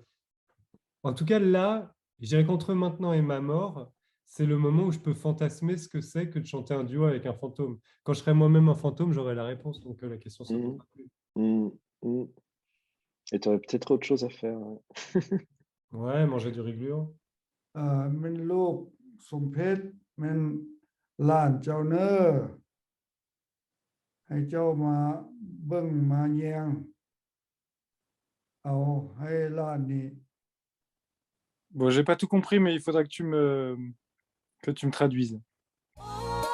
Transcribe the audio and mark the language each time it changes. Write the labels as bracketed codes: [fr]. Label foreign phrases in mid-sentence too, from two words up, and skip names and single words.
[fr] En tout cas, là, je dirais qu'entre maintenant et ma mort, c'est le moment où je peux fantasmer ce que c'est que de chanter un duo avec un fantôme. Quand je serai moi-même un fantôme, j'aurai la réponse, donc la question se posera plus. Et tu aurais peut-être autre chose à faire. Ouais, manger du riglure. [tts] มันลูกสมเพชมันหลานเจ้าเนอให้เจ้ามาเบิ่งมาแยงเอาให้หลานนี่ [fr] Bon, j'ai pas tout compris, mais il faudra que tu me traduises.